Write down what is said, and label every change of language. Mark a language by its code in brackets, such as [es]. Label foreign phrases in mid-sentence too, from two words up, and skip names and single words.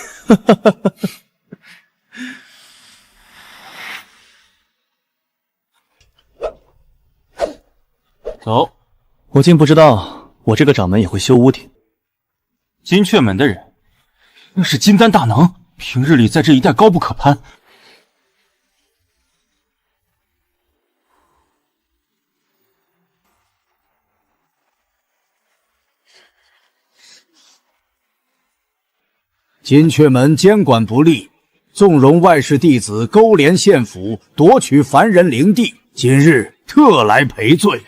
[zh] 走。我竟不知道我這個掌門也會修巫體。金雀門的人，那是金丹大能，平日裡在這一帶高不可攀。金雀門監管不力，縱容外室弟子勾連縣府，奪取凡人靈地，今日特來賠罪。